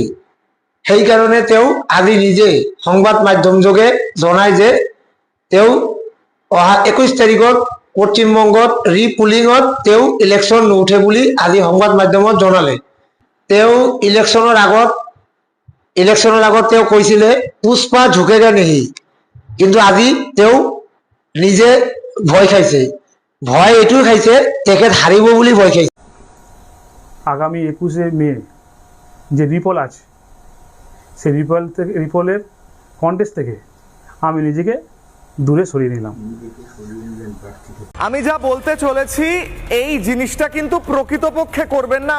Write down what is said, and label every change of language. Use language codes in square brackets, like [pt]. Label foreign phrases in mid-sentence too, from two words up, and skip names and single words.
[as] সেইকাৰণে তেওঁ আজি নিজে সংবাদ মাধ্যম যোগে জনায় যে তেওঁ অহা 21 তাৰিখত পশ্চিমবংগত ৰিপুলিঙত তেওঁ ইলেকশ্যন নুঠে বুলি আজি সংবাদ মাধ্যমত জনালে। তেওঁ ইলেকশ্যনৰ আগত তেওঁ কৈছিলে পুষ্পা [hi] झुकेगा नहीं, [as] কিন্তু আজি তেওঁ নিজে ভয় খাইছে। ভয় এইটোও খাইছে তেখেত হারিব বুলি ভয় খাইছে। [bn] আগামী 21শে মে যে রিপল আছে সেই রিপলের কন্টেস্ট থেকে আমি নিজেকে দূরে সরিয়ে নিলাম। আমি যা বলতে চলেছি এই জিনিসটা কিন্তু প্রকৃতপক্ষে করবেন না।